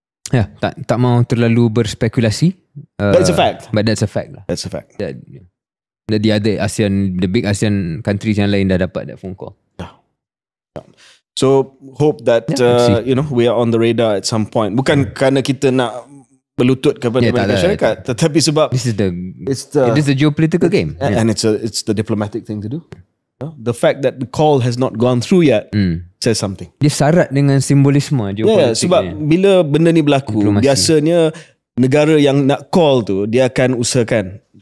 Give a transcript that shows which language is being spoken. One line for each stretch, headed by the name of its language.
Malay: Ya, tak mau terlalu berspekulasi.
English: That's a fact. But that's a fact lah. That's a fact. The other ASEAN, the big ASEAN countries
Malay: yang lain dah dapat
English: that phone call. So hope that we are on the radar at some point.
Malay: Bukan kerana kita nak berlutut kepada masyarakat, tetapi sebab
English: this is the geopolitical game, and it's the diplomatic thing to do. The fact that the call has not gone through yet says something.
Malay: Dia syarat dengan simbolisme geopolitik. Sebab bila benda ni berlaku, biasanya negara yang nak call tu dia akan usahakan.